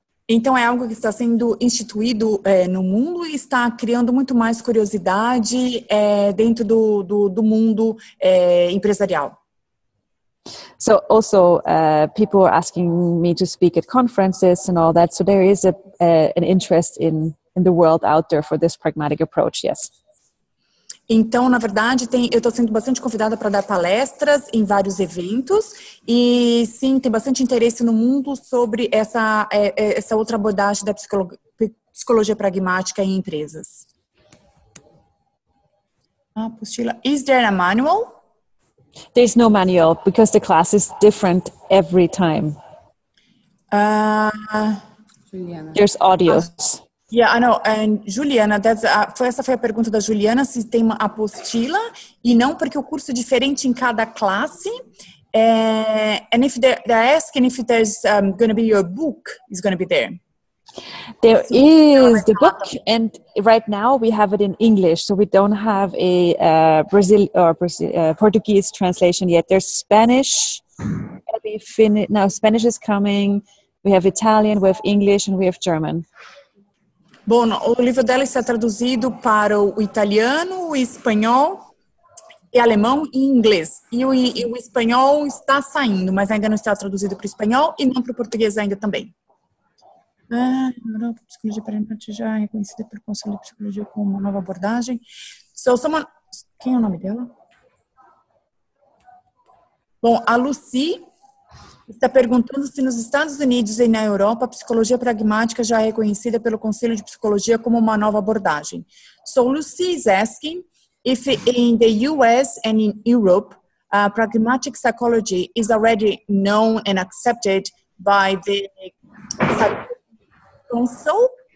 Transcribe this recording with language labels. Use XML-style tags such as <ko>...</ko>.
<pt>Então é algo que está sendo instituído no mundo e está criando muito mais curiosidade dentro do mundo empresarial.</pt> <en>So also people are asking me to speak at conferences and all that. So there is an interest in the world out there for this pragmatic approach, yes.</en> <pt>Então, na verdade, eu estou sendo bastante convidada para dar palestras em vários eventos e, sim, tem bastante interesse no mundo sobre essa outra abordagem da psicologia pragmática em empresas.</pt> <en>Apostila. Is there a manual? There's no manual because the class is different every time. Juliana. There's audios. Yeah, I know.</en> <pt>And Juliana, essa foi a pergunta da Juliana, se tem uma apostila, e não porque o curso é diferente em cada classe.</pt> <en>And if they're asking if there's going to be your book is going to be there. There is the book, and right now we have it in English, so we don't have a Portuguese translation yet. There's Spanish. Now Spanish is coming. We have Italian, we have English, and we have German.</en> <pt>Bom, o livro dela está traduzido para o italiano, o espanhol, e alemão e inglês. E o espanhol está saindo, mas ainda não está traduzido para o espanhol e não para o português ainda também. Psicologia pragmática já é reconhecida pelo Conselho de Psicologia como uma nova abordagem. Quem é o nome dela? Bom, a Lucy está perguntando se nos Estados Unidos e na Europa a psicologia pragmática já é reconhecida pelo Conselho de Psicologia como uma nova abordagem.</pt> <en>So Lucy is asking if in the US and in Europe, pragmatic psychology is already known and accepted by the Council.</en>